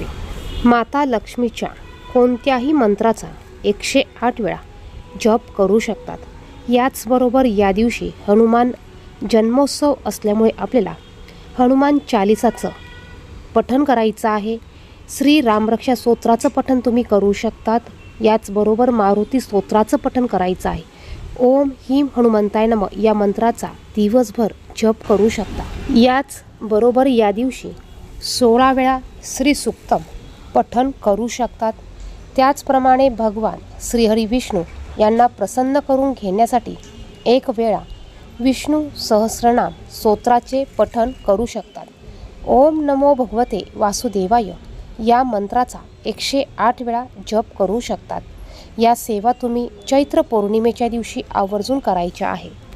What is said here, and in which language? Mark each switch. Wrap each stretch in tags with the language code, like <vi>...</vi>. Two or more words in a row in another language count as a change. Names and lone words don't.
<mr>माता लक्ष्मीच्या कोणत्याही मंत्राचा 108 वेळा जप करू शकतात. याचबरोबर या दिवशी हनुमान जन्मोत्सव असल्यामुळे आपल्याला हनुमान चालिसाचं पठण करायचं आहे. श्री रामरक्षा स्तोत्राचं पठण तुम्ही करू शकतात. याचबरोबर मारुती स्तोत्राचं पठण करायचं आहे.</mr> <sa>ओम ह्रीं हनुमंताय नमः</sa> <mr>या मंत्राचा दिवसभर जप करू शकता. याच बरोबर या दिवशी 16 वेळा श्री सुक्तम पठण करू शकतात. त्याचप्रमाणे भगवान श्रीहरी विष्णू यांना प्रसन्न करून घेण्यासाठी 1 वेळा विष्णू सहस्रनाम स्तोत्राचे पठण करू शकतात.</mr> <sa>ओम नमो भगवते वासुदेवाय</sa> <mr>या मंत्राचा 108 वेळा जप करू शकतात. या सेवा तुम्ही चैत्र पौर्णिमेच्या दिवशी आवर्जून करायच्या आहे.</mr>